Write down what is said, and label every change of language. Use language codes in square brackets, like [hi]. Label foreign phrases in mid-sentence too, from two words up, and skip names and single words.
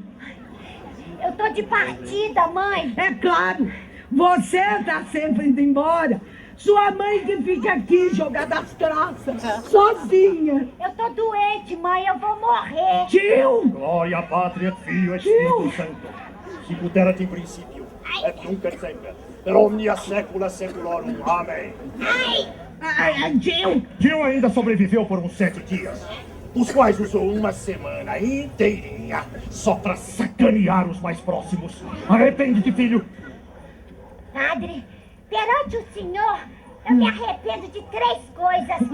[pt] Eu tô de partida, mãe. É claro, você tá sempre indo embora. Sua mãe que fica aqui jogada às traças, sozinha. Eu tô doente, mãe. Eu vou morrer. Tio! Glória, Pátria, Filho, Espírito Santo. [la] Sicut erat in principio, et nunc et semper, per omnia saecula saeculorum. [pt] Amém. Tio! Tio ainda sobreviveu por uns 7 dias, os quais usou uma semana inteirinha só pra sacanear os mais próximos. Arrepende-te, filho. Padre, perante o senhor, eu me arrependo de 3 coisas.